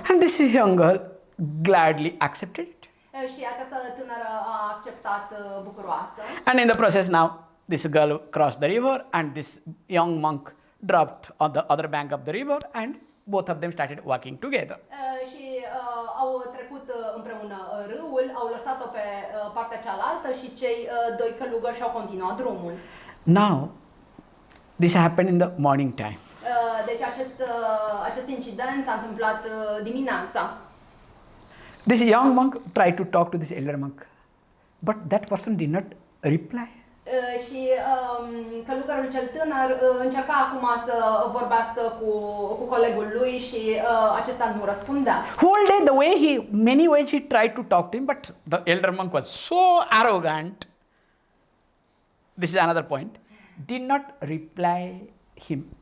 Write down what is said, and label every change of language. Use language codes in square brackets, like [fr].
[en] And this young girl gladly accepted it. [ro] Și această tânără a acceptat bucuroasă. [en] And in the process now, this girl crossed the river and this young monk dropped on the other bank of the river and both of them started walking together. [ro] Și au trecut împreună râul, au lăsat-o pe partea cealaltă și cei doi călugări și-au continuat drumul. [en] Now, this happened in the morning time. [ro] Deci acest incident s-a întâmplat dimineața. [en] This young monk tried to talk to this elder monk, but that person did not reply. [ro] Și călugărul cel tânăr încerca acum să vorbească cu colegul lui și acesta nu răspundea. [en] Whole day, many ways he tried to talk to him, but the elder monk was so arrogant. This is another point. Did not reply him